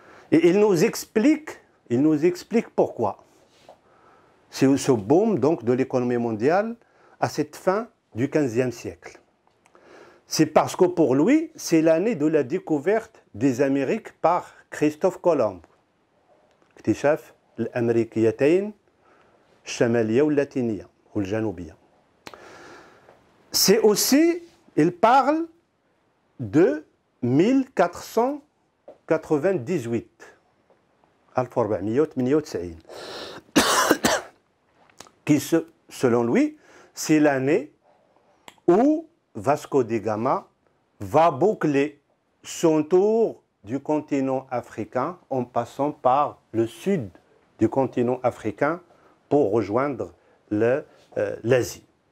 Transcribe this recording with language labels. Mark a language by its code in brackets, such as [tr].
[fr] Et il nous explique pourquoi. C'est ce boom donc, de l'économie mondiale à cette fin du XVe siècle. C'est parce que pour lui, c'est l'année de la découverte des Amériques par Christophe Colomb. [ar] اكتشاف الأمريكيتين الشمالية واللاتينية والجنوبية. [fr] C'est aussi, il parle de 1498, 1498, qui, selon lui, c'est l'année où Vasco da Gama va boucler son tour du continent africain en passant par le sud du continent africain pour rejoindre l'Asie.